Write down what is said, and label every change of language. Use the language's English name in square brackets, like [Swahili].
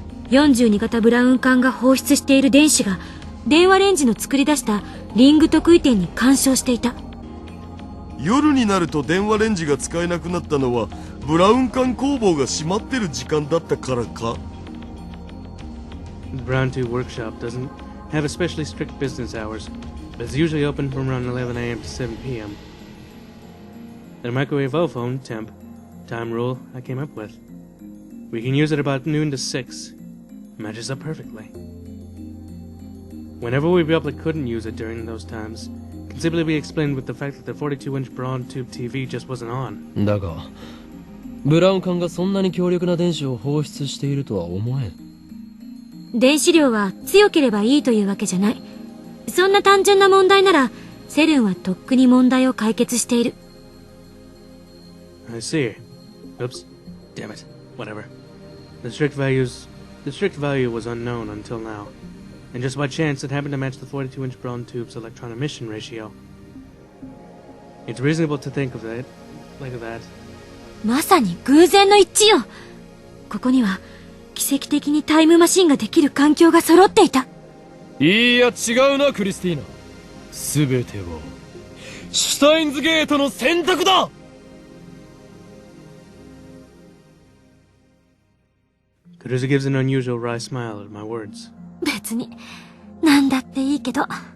[Japanese] 42型ブラウン管が放出している電子が電話レンジの作り出したリング特異点に干渉していた。夜になると電話レンジが使えなくなったのはブラウン管工房が閉まってる時間だったからか。 [English] The Brown Tube workshop doesn't have especially strict business hours, but it's usually open from around 11 a.m. to 7 p.m. The microwave O-phone temp time rule I came up with. We can use it about noon to 6. Matches up perfectly. Whenever we abruptly couldn't use it during those times, can simply be explained with the fact that the 42-inch brown tube TV just wasn't on. [Japanese] だが、ブラウン管がそんなに強力な電子を放出しているとは思えん。電子量は強ければいいというわけじゃない。そんな単純な問題なら、セルンはとっくに問題を解決している。 [English] I see. Oops. Damn it. Whatever. The strict value was unknown until now, and just by chance it happened to match the 42-inch brown tube's electron emission ratio. It's reasonable to think of it like that. [Japanese] まさに偶然の一致よ。ここには奇跡的にタイムマシンができる環境が揃っていた。いや違うなクリスティーナ。すべてはシュタインズゲートの選択だ。 [English] Kurusu gives an unusual wry smile at my words. [Japanese] 別になんだっていいけど。